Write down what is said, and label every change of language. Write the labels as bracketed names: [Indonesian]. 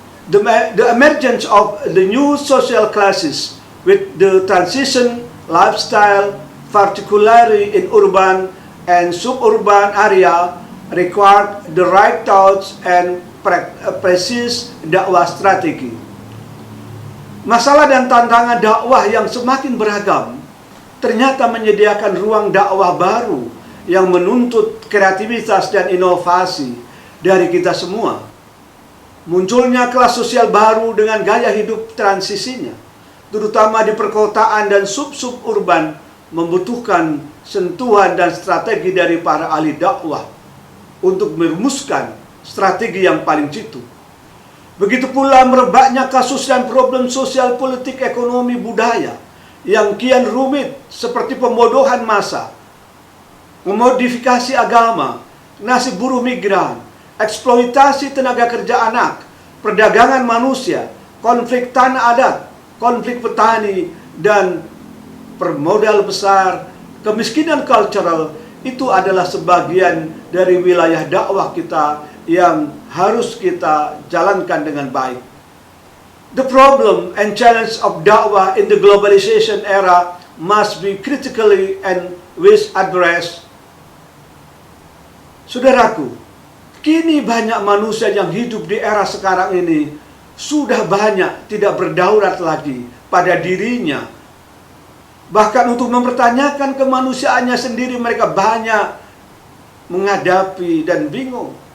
[English] The emergence of the new social classes with the transition lifestyle, particularly in urban and suburban area, required the right thoughts and precise dakwah strategi. [Indonesian] Masalah dan tantangan dakwah yang semakin beragam ternyata menyediakan ruang dakwah baru yang menuntut kreativitas dan inovasi dari kita semua. Munculnya kelas sosial baru dengan gaya hidup transisinya, terutama di perkotaan dan sub-sub urban, membutuhkan sentuhan dan strategi dari para ahli dakwah untuk merumuskan strategi yang paling jitu. Begitu pula merebaknya kasus dan problem sosial, politik, ekonomi, budaya yang kian rumit seperti pembodohan massa, memodifikasi agama, nasib buruh migran, eksploitasi tenaga kerja anak, perdagangan manusia, konflik tanah adat, konflik petani, dan permodal besar, kemiskinan cultural. Itu adalah sebagian dari wilayah dakwah kita yang harus kita jalankan dengan baik. [English] The problem and challenge of dakwah in the globalization era must be critically and with addressed. [Indonesian] Saudaraku, kini banyak manusia yang hidup di era sekarang ini sudah banyak tidak berdaulat lagi pada dirinya. Bahkan untuk mempertanyakan kemanusiaannya sendiri mereka banyak menghadapi dan bingung.